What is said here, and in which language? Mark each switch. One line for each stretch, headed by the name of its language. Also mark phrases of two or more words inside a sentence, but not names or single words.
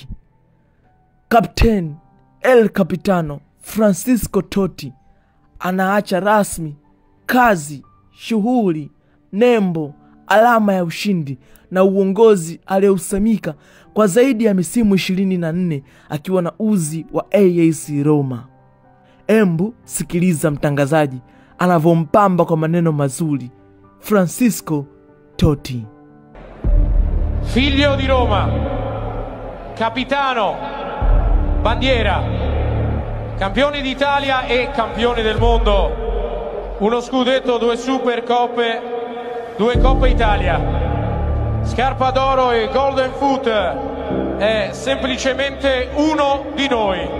Swahili: Captain El Capitano Francesco Totti anaacha rasmi kazi, shughuli, nembo, alama ya ushindi na uongozi aliyousamika kwa zaidi ya misimu 24 akiwa na uzi wa AS Roma. Embu sikiliza mtangazaji anavompamba kwa maneno mazuri Francesco Totti.
Italian: Figlio di Roma, capitano, bandiera, campione d'Italia e campione del mondo, uno scudetto, 2 Supercoppe, 2 Coppa Italia, scarpa d'oro e
English: golden foot,
Italian: è semplicemente uno di noi.